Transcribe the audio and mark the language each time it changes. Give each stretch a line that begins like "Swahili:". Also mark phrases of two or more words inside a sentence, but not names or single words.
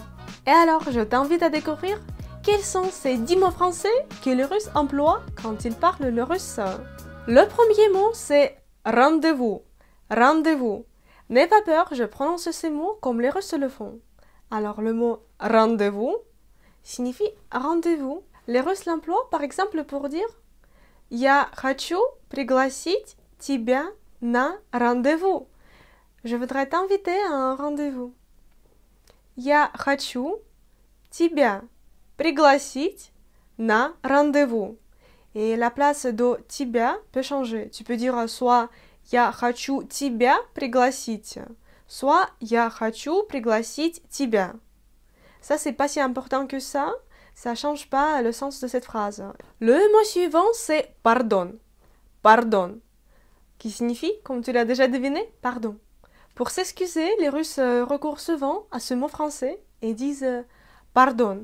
French: Et alors, je t'invite à découvrir quels sont ces 10 mots français que les Russes emploient quand ils parlent le russe. Le premier mot, c'est rendez-vous. Rendez-vous. N'aie pas peur, je prononce ces mots comme les Russes le font. Alors, le mot rendez-vous signifie rendez-vous. Les Russes l'emploient par exemple pour dire
Russian: «Я хочу пригласить тебя на
French: rendez-vous». Je voudrais t'inviter à un rendez-vous.
Russian: «Я хочу тебя пригласить на rendez-vous».
French: Et la place de тебя peut changer. Tu peux dire soit
Russian: «Я хочу тебя пригласить»,
French: soit
Russian: «Я хочу пригласить тебя».
French: Ça, c'est pas si important que ça change pas le sens de cette phrase. Le mot suivant, c'est pardon. Pardon. Qui signifie, comme tu l'as déjà deviné, pardon. Pour s'excuser, les Russes recourent souvent à ce mot français et disent pardon.